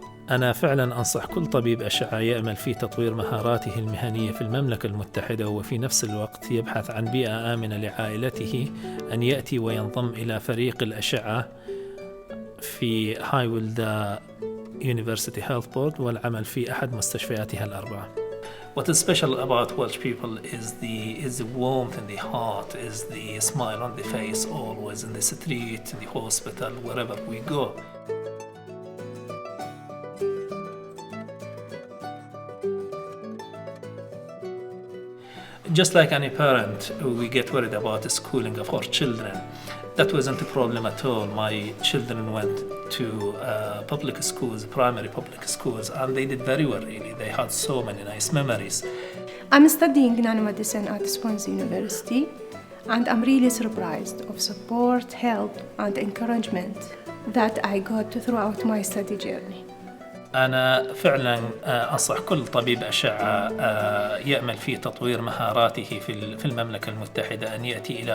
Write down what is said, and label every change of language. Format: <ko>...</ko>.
<ar>أنا فعلا أنصح كل طبيب أشعة يأمل في تطوير مهاراته المهنية في المملكة المتحدة، وفي نفس الوقت يبحث عن بيئة آمنة لعائلته أن يأتي وينضم إلى فريق الأشعة في Highwelder University Health Board والعمل في أحد مستشفياتها الأربعة.</ar> <en>What is special about Welsh people is the warmth in the heart, is the smile on the face, always in the street, in the hospital, wherever we go. Just like any parent, we get worried about the schooling of our children. That wasn't a problem at all. My children went to public schools, primary public schools, and they did very well, really. They had so many nice memories. I'm studying nanomedicine at Swansea University, and I'm really surprised of support, help, and encouragement that I got throughout my study journey.</en> <ar>أنا فعلا أنصح كل طبيب أشعة يأمل في تطوير مهاراته في المملكة المتحدة أن يأتي إلى</ar>